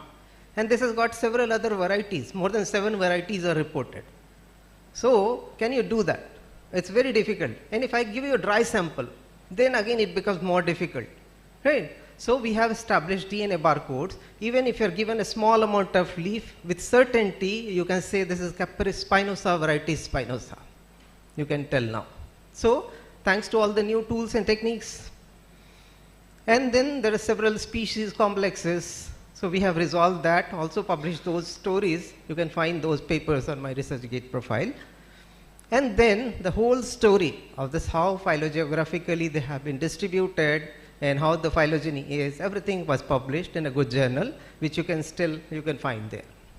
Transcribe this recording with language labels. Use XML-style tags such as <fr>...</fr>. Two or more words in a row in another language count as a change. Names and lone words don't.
<en>And this has got several other varieties, more than 7 varieties are reported. So can you do that? It's very difficult. And if I give you a dry sample, then again it becomes more difficult, right? So we have established DNA barcodes. Even if you're given a small amount of leaf, with certainty you can say this is Capparis spinosa variety spinosa. You can tell now. So thanks to all the new tools and techniques. And then there are several species complexes. So we have resolved that, also published those stories. You can find those papers on my ResearchGate profile. And then the whole story of this, how phylogeographically they have been distributed and how the phylogeny is, everything was published in a good journal, which you can find there.</en>